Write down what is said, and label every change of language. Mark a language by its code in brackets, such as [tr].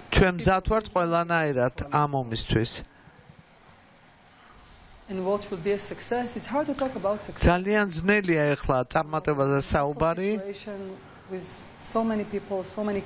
[ka] ჩვენ მზად ვართ ყველანაირად ამ ომისთვის [en] And what will be a success? It's hard to talk about success. [ka] ძალიან ძნელია ახლა წარმატებაზე საუბარი. [en] With so many people, so many